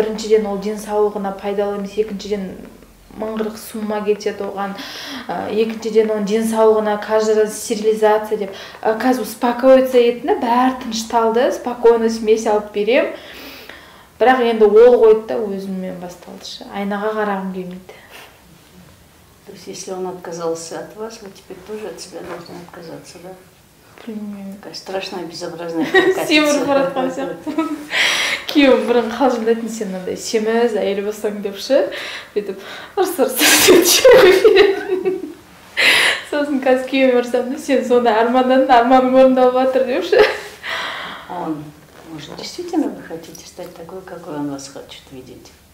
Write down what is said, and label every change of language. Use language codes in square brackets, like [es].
[kk] Біріншіден ол денсаулығына пайдалы емес, екіншіден мыңғырық сумма кетеді оған, екіншіден оның денсаулығына [ru] каждый раз стерилизация [kk] деп. Қазір успокоиться етіні бәрі тынышталды, [ru] спокойно смесь [kk] алып берем. Бірақ енді ол қойды да өзіммен басталды. Айнаға қарағым келмейді. [ru] То есть, если он отказался от вас, вы теперь тоже от себя должны отказаться, да? [kk] Білмеймін. [ru] Такая страшная, безобразная прокатица. [kk] Семір баратқан сияқты. Күйеуім бұрын қалжыңдайтын, сен мынандай семіз әйел болсаң деп ше, бүйтіп ұрыс-ұрыс беретін. Сосын қазір күйеуім ұрсам, сен сонда арманның орындалып жатыр деп ше. [ru] Он, может, действительно вы хотите стать такой, какой он вас хочет видеть?